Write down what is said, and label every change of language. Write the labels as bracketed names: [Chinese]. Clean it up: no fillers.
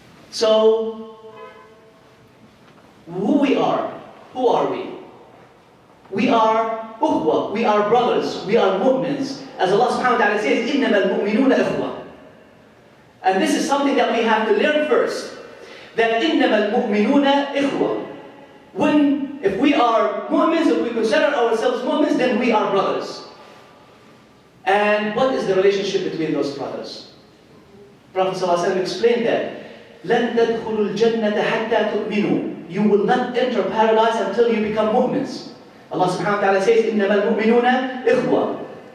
[English] So, who are we? We are ukhwa, we are brothers, we are mu'mins. As Allah subhanahu wa ta'ala says, [Arabic] إِنَّمَا الْمُؤْمِنُونَ إِخْوَةً. [English] And this is something that we have to learn first. That [Arabic] إِنَّمَا الْمُؤْمِنُونَ إِخْوَةً. [English] If we are mu'mins, if we consider ourselves mu'mins, then we are brothers. And what is the relationship between those brothers? Prophet ﷺ explained that. [Arabic] لَن تَدْخُلُوا الْجَنَّةَ حَتَّى تُؤْمِنُوا. [English] You will not enter paradise until you become mu'mins. Allah subhanahu wa ta'ala says, [Arabic] إِنَّمَا الْمُؤْمِنُونَ إِخْوَةً.